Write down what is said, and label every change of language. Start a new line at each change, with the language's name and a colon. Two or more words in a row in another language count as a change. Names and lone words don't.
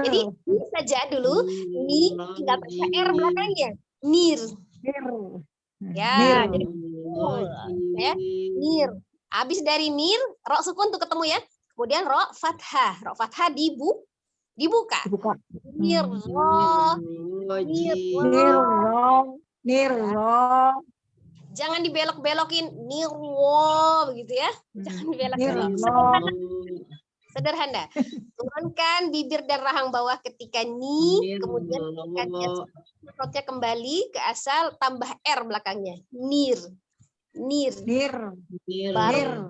Indonesian: Jadi ini saja dulu. Ni tinggal tambah R belakangnya. Nir. Nir. Ya, Nir. jadi ya. Nir. Habis dari nir, ro sukun tuh ketemu ya. Kemudian ro fathah. Ro fathah dibuka. Dibuka. Nir ro. Nir Nir. ro. Nir. Jangan dibelok-belokin nirwo begitu ya. Jangan dibelok-belok. Sederhana. Turunkan bibir dan rahang bawah ketika ni, kemudian perutnya kembali ke asal, tambah R belakangnya. Nir. Nir. Nir. Baru.